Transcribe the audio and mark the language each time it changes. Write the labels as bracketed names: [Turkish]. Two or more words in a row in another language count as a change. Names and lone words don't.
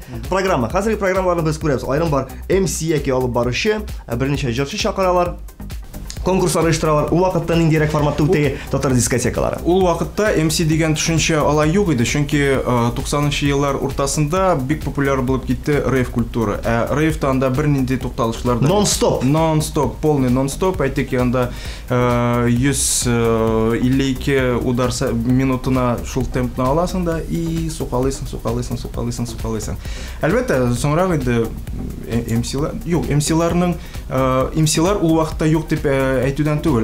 [Tatar] Программа, хәзерге программаларны без күрәбез. Айрым бар MC яки алып баручы, берничә җырчы чакыралар. Конкурслар оештыралар. Ул вакытта ниндирәк форматта үтәге татар дискотекалары? Ул вакытта MC дигән төшенчә алай юк иде, чөнки 90-нчы еллар уртасында бик популяр булып китте рейв культура. Рейвта анда бернинди тукталышлар да. [English] Non-stop, полный non-stop. [Tatar] Әйтик, анда 152 удар минутына шул темпны аласың да и сукалыйсың. Әлбәттә, соңрак инде MC-лар ул вакытта юк дип әйтүдән түгел.